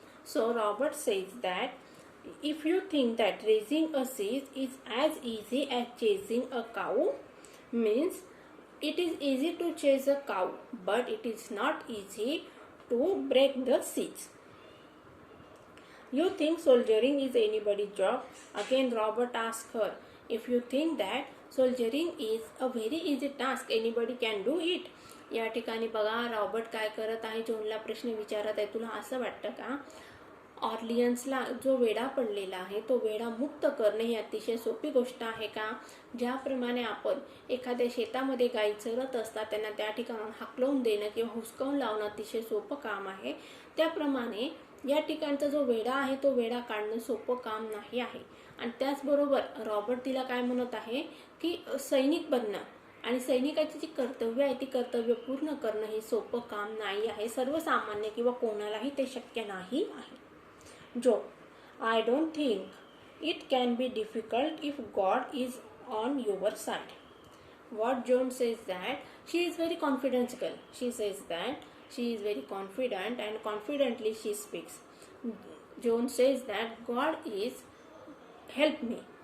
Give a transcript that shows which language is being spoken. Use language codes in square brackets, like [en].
[en] So Robert says that if you think that raising a siege is as easy as chasing a cow, means it is easy to chase a cow, but it is not easy to break the siege. You think soldiering is anybody's job? Again Robert asks her, if you think that soldiering is a very easy task, anybody can do it. [mr] या ठिकाणी बघा Robert काय करत आहे, जोनला प्रश्न विचारत आहे, तुला असं वाटतं का ऑर्लियन्सला जो वेढा पडलेला आहे तो वेढा मुक्त करणे ही अतिशय सोपी गोष्ट आहे का. ज्याप्रमाणे आपण एखाद्या शेतामध्ये गायी चरत असतात त्यांना त्या ठिकाणाहून हाकलवून देणं किंवा हुसकावून लावणं अतिशय सोपं काम आहे, त्याप्रमाणे या ठिकाणचा जो वेढा आहे तो वेढा काढणं सोपं काम नाही आहे. आणि त्याचबरोबर रॉबर्ट तिला काय म्हणत आहे की सैनिक बनणं आणि सैनिकाची जी कर्तव्य आहे ती कर्तव्य पूर्ण करणं हे सोपं काम नाही आहे, सर्वसामान्य किंवा कोणालाही ते शक्य नाही आहे. [en] Joan, I don't think it can be difficult if God is on your side. What Joan says that she is very confident girl. She says that she is very confident and confidently she speaks. Joan says that God is help me.